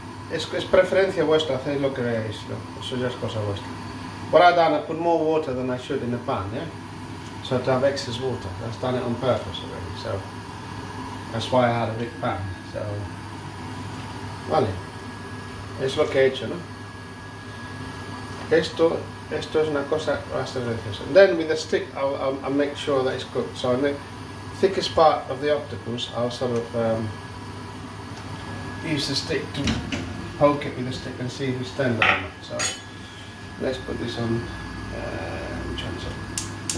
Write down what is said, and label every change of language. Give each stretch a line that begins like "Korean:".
Spanish: Es preferencia vuestra, hacéis lo que veáis, ¿no? Eso ya es cosa vuestra.
English: What I've done, I put more water than I should in the pan, yeah? So to have excess water. That's done it on purpose already, so that's why I had a big pan.
Spanish: So, vale, es lo que he hecho, ¿no? Esto es una cosa bastante deliciosa.
English: And then with the stick, I'll make sure that it's cooked. So in the thickest part of the octopus, I'll sort of use the stick to poke it with the stick and see if it's tender or not. So let's put this on. Which one's it?